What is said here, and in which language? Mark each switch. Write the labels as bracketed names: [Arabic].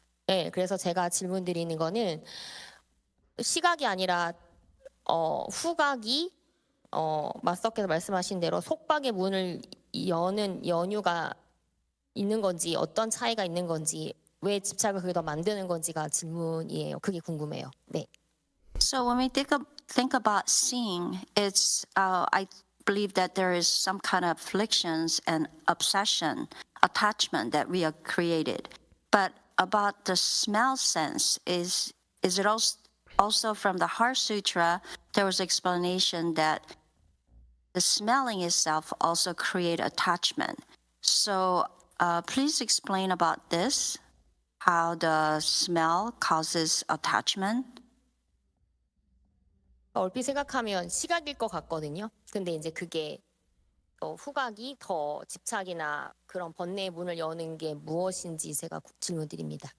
[Korean] 예, 그래서 제가 질문 드리는 거는 시각이 아니라 후각이 마스터께서 말씀하신 대로 속박의 문을 여는 연유가 있는 건지, 어떤 차이가 있는 건지, 왜 집착을 그게 더 만드는 건지가 질문이에요. 그게 궁금해요. 네. [English] So when we think about seeing, it's I believe that there is some kind of afflictions and obsession, attachment that we are created. But about the smell sense, is it also from the Heart Sutra? There was explanation that the smelling itself also create attachment. So please explain about this, how the smell causes attachment. [Korean] 얼핏 생각하면 시각일 것 같거든요. 근데 이제 그게 후각이 더 집착이나 그런 번뇌의 문을 여는 게 무엇인지 제가 질문드립니다.